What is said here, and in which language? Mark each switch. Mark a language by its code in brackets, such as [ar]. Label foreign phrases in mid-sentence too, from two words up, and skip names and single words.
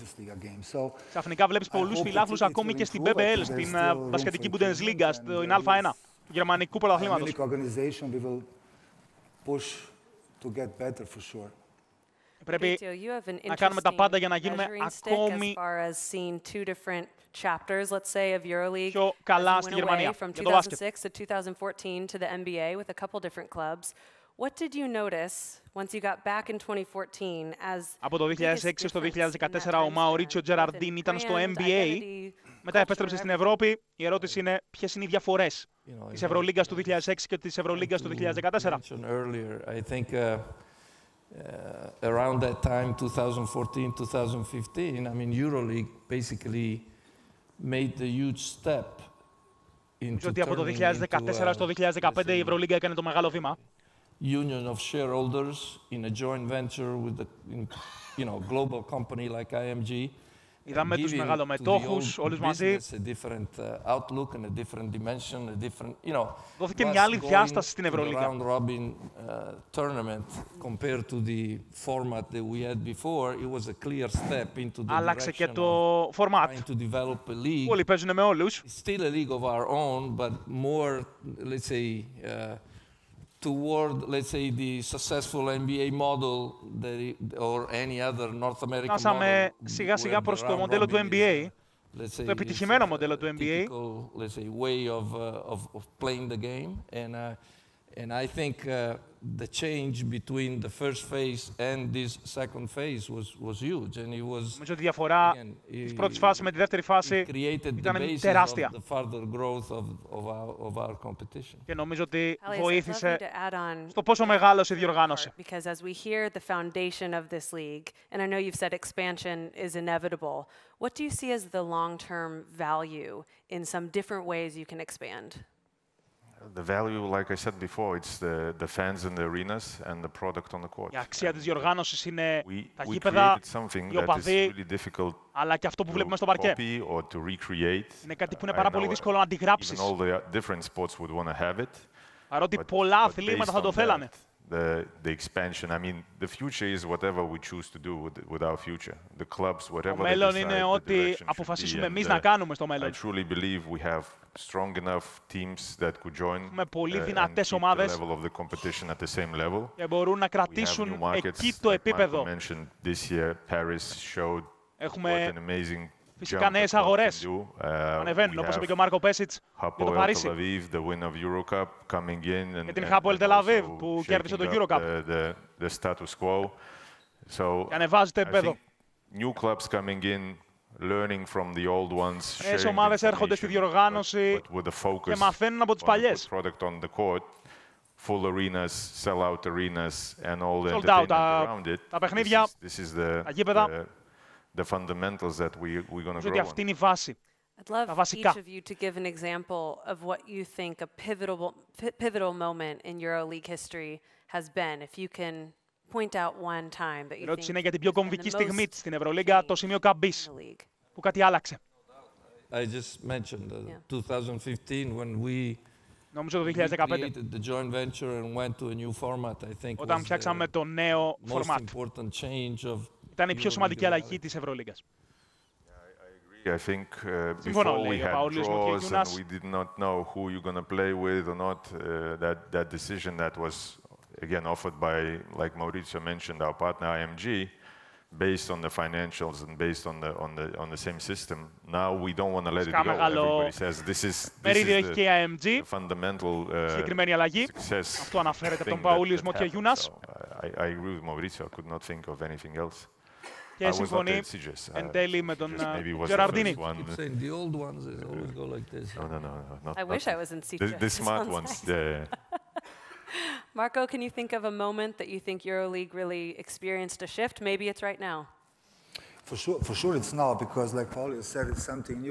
[el] Ξαφνικά βλέπεις πολλούς φιλάθλους ακόμη και στην BBL, στην μπασκετική Bundesliga, στην Α1, του γερμανικού πρωταθλήματος. Πρέπει να κάνουμε τα πάντα για να γίνουμε ακόμη [en] chapters, let's say, of EuroLeague [el] πιο καλά στη Γερμανία from για το μπάσκετ. [en] 2006 to 2014 to the NBA with a couple different clubs. What did you notice once you got back in 2014 as [el] Από το 2006 στο 2014 ο Μαουρίτσιο Γκεραρντίνη ήταν στο NBA. Μετά επέστρεψε στην Ευρώπη. Η ερώτηση είναι ποιες είναι οι διαφορές της Ευρωλίγκας του 2006 και της Ευρωλίγκας του 2014. [en] Around that time, 2014-2015, I mean, EuroLeague basically made the huge step into [el] ότι από το 2014 στο 2015 η Ευρωλίγκα έκανε το μεγάλο βήμα. [en] Union of shareholders in a joint venture with a global company like IMG, [el] Είδαμε τους μεγαλομετόχους όλους μαζί. Δόθηκε μια άλλη διάσταση στην Ευρωλίγα. Άλλαξε και το format. Όλοι παίζουν με όλους. [en] Toward, let's say, the successful NBA model or any other North American model. [el] Φτάσαμε σιγά-σιγά προς το μοντέλο του NBA, το επιτυχημένο μοντέλο του NBA. [en] Let's say, way of playing the game, and I think the change between the first phase and this second phase was huge, and it was. [el] Νομίζω ότι η διαφορά της πρώτης φάσης με τη δεύτερη φάση ήταν τεράστια. Και νομίζω ότι βοήθησε στο πόσο μεγάλωσε η διοργάνωση. [en] Because as we hear the foundation of this league, and I know you've said expansion is inevitable, what do you see as the long-term value in some different ways you can expand? The value, like I said before, it's the fans in the arenas and the product on the court. [el] Η αξία της διοργάνωσης είναι τα γήπεδα, οι οπαδοί, αλλά και αυτό που βλέπουμε στο παρκέ. Είναι κάτι που είναι πάρα πολύ δύσκολο να αντιγράψεις. Παρότι πολλά αθλήματα θα το θέλανε. [en] The expansion. I mean, the future is whatever we choose to do with our future. The clubs, whatever. [el] Το μέλλον είναι ό,τι αποφασίσουμε εμείς να κάνουμε στο μέλλον. [en] I truly believe we have strong enough teams that could join. [el] Με πολύ δυνατές ομάδες και μπορούν να κρατήσουν εκεί το επίπεδο. Έχουμε φυσικά νέες αγορές ανεβαίνουν, όπως είπε και ο Μάρκο Πέσιτς για το Παρίσι. Και την Χάπολ Τελαβίβ που κέρδισε το EuroCup. Και ανεβάζει το επίπεδο. Νέες ομάδες έρχονται στη διοργάνωση και μαθαίνουν από τις παλιές. [en] Full arenas, sell-out arenas, and all the entertainment around it. [el] Τα παιχνίδια, τα γήπεδα. [en] The fundamentals that we're going to grow on. [el] Αυτή είναι η βάση. [en] I'd love each of you to give an example of what you think a pivotal moment in EuroLeague history has been. If you can point out one time that you think. [el] Η ερώτηση είναι για την πιο κομβική στιγμή στην Ευρωλίγκα, το σημείο καμπής, που κάτι άλλαξε. [en] I just mentioned 2015 when we [el] νομίζω το 2015, όταν φτιάξαμε το νέο format. Ήταν η πιο σημαντική αλλαγή της Ευρωλίγκας. [en] I think before we had draws and we did not know who you're going to play with or not, that decision that was again offered by, like Maurizio mentioned, our partner IMG, based on the financials and based on the same system. Now we don't want to let it go. Everybody says this is the fundamental success. [el] Αυτό αναφέρεται από τον Παούλιος Μοτιαγιούνας. [en] I agree with Maurizio. I could not think of anything else. [el] Και συμφωνεί εν τέλει με τον Γεραρντίνη. [en] I wish I was in Sitges. The smart ones. Marco, can you think of a moment that you think EuroLeague really experienced a shift? Maybe it's right now. For sure it's now, because like Paulio said, it's something new.